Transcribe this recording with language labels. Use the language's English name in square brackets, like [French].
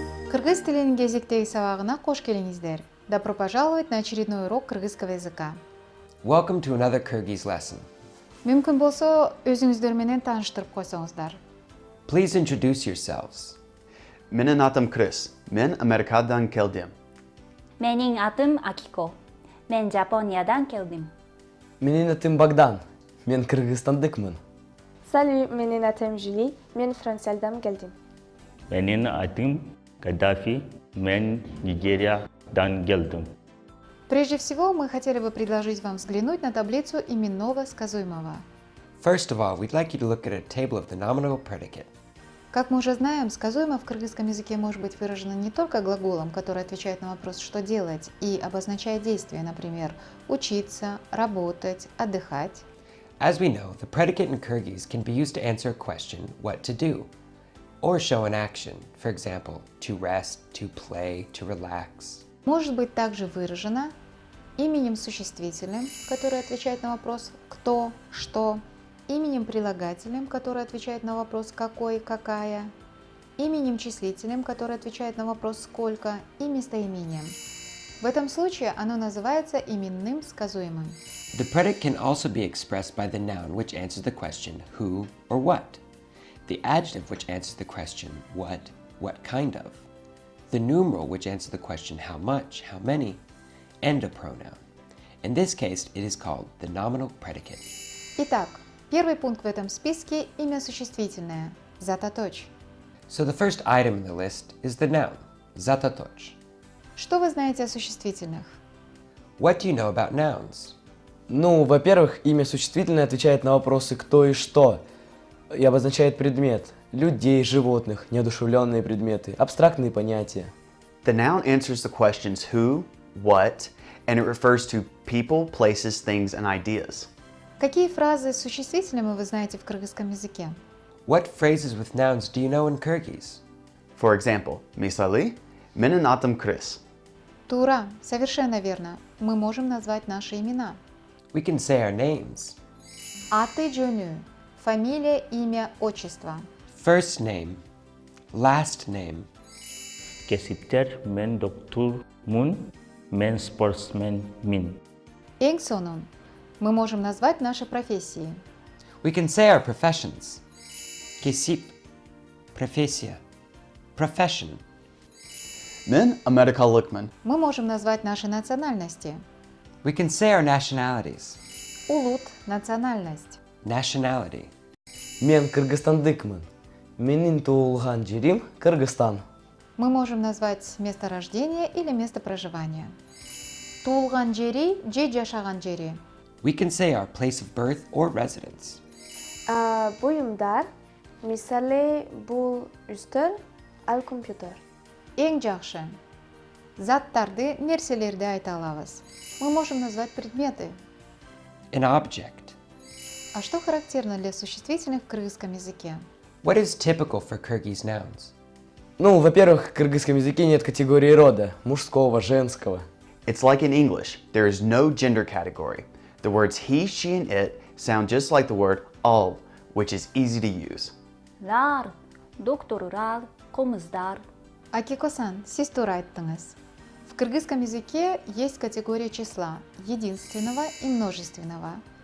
[Kyrgyz] Кыргыз тилинин кезектеги сабагына кош келиңиздер. [Russian] Добро пожаловать на очередной урок кыргызского языка. [English] Welcome to another Kyrgyz lesson. [Kyrgyz] Мүмкүн болсо, өзүңүздөр менен тааныштырып койсоңуздар. [English] Please introduce yourselves. [Kyrgyz] Менин атым Крис. Мен Америкадан келдим. Менин атым Акико. Мен Жапониядан келдим. Менин атым Богдан. Мен Кыргызстандыкмын. [French] Salut, [Kyrgyz] менин атым Жюли. Мен Франциядан келдим. Менин атым Каддафи. Мен Нигериядан келдим. [Russian] Прежде всего, мы хотели бы предложить вам взглянуть на таблицу именного сказуемого. [English] First of all, we'd like you to look at a table of the nominal predicate. [Russian] Как мы уже знаем, сказуемое в кыргызском языке может быть выражено не только глаголом, который отвечает на вопрос «что делать» и обозначает действие, например, учиться, работать, отдыхать. [English] As we know, the predicate in Kyrgyz can be used to answer a question, what to do, or show an action, for example, to rest, to play, to relax. [Russian] Может быть также выражено именем существительным, который отвечает на вопрос «кто», «что», именем прилагательным, который отвечает на вопрос «какой», «какая», именем числительным, который отвечает на вопрос «сколько» и местоимением. В этом случае оно называется именным сказуемым. [English] The predicate can also be expressed by the noun which answers the question who or what, the adjective which answers the question what kind of, the numeral which answers the question how much, how many, and a pronoun. In this case, it is called the nominal predicate. [Russian] Итак, первый пункт в этом списке – имя существительное – зататоч. [English] So the first item in the list is the noun, zatatoch. [Russian] Что вы знаете о существительных? [English] What do you know about nouns? [Russian] Ну, во-первых, имя существительное отвечает на вопросы «кто» и «что» и обозначает предмет – людей, животных, неодушевленные предметы, абстрактные понятия. [English] The noun answers the questions who, what, and it refers to people, places, things, and ideas. [Russian] Какие фразы с существительными вы знаете в кыргызском языке? [English] What phrases with nouns do you know in Kyrgyz? For example, [Kyrgyz] Misali, менин атым Крис. Тура, [Russian] совершенно верно. Мы можем назвать наши имена. [English] We can say our names. [Kyrgyz] Аты жөнү [Russian] – фамилия, имя, отчество. [English] First name, last name. [Kyrgyz] Кесиптер мен доктор мун, мен спортсмен мин. Эң сонун. [Russian] Мы можем назвать наши профессии. [English] We can say our professions. Kesip, профессия, profession. [Kyrgyz] Мен Америкалыкмын. [Russian] Мы можем назвать наши национальности. [English] We can say our nationalities. [Kyrgyz] Улут – [Russian] национальность. [English] Nationality. [Kyrgyz] Мен Кыргызстандыкмын. Менин туулган жерим Кыргызстан. [Russian] Мы можем назвать место рождения или место проживания. [Kyrgyz] Туулган жери же жашаган жери. [English] We can say our place of birth or residence. [Kyrgyz] Буюмдар, мисалы бул үстөл, ал компьютер. Эң жакшы. Заттарды, нерселерди айта алабыз. [Russian] Мы можем назвать предметы. [English] An object. [Russian] А что характерно для существительных в кыргызском языке? [English] What is typical for Kyrgyz nouns? [Russian] Ну, во-первых, в кыргызском языке нет категории рода, мужского, женского. [English] It's like in English, there is no gender category. The words he, she, and it sound just like the word all, which is easy to use. [Kyrgyz] Лар, докторлар, комуздар. Акико-сан, сиз туура айттыңыз. [Russian] В кыргызском языке есть категория числа единственного и множественного.